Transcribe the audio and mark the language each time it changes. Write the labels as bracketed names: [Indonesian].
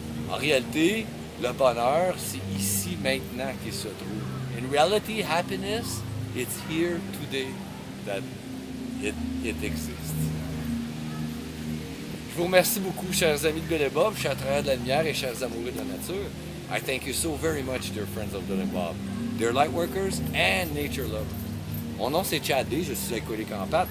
[French] En réalité, le bonheur, c'est ici maintenant qu'il se trouve. [English] In reality, happiness, it's here today that it exists. Je vous remercie beaucoup, chers amis de Bill et Bob, chers travailleurs de la lumière et chers amoureux de la nature. I thank you so very much, dear friends of Bill and Bob. Dear lightworkers and nature lovers. [French] Mon nom c'est Chad D, je suis alcoolique en pâte.